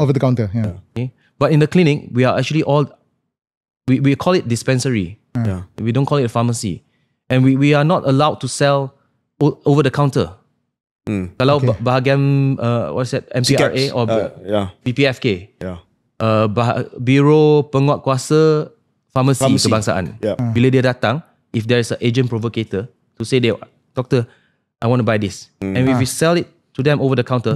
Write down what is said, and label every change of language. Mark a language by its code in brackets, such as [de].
[en] Over the counter. Yeah. Okay. But in the clinic, we are actually all, we call it dispensary. Yeah. We don't call it a pharmacy. And we are not allowed to sell over the counter. [ms] Kalau bahagian [en] what's that, [ms] MPRA or [en] yeah. [ms] BPFK, [en] Yeah. [ms] Biro Penguatkuasa Farmasi Kebangsaan. [en] Yeah. [ms] Bila dia datang, [en] if there is an agent provocator to say, doctor, I want to buy this. And if we sell it to them over the counter,